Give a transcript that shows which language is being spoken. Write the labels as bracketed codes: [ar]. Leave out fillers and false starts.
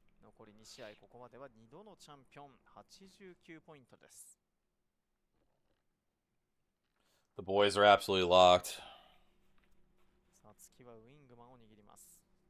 [ja] 残り2試合、ここまでは2度のチャンピオン、89ポイントです。 [en] The boys are absolutely locked. [ja] さあ次はウィングマンを握ります。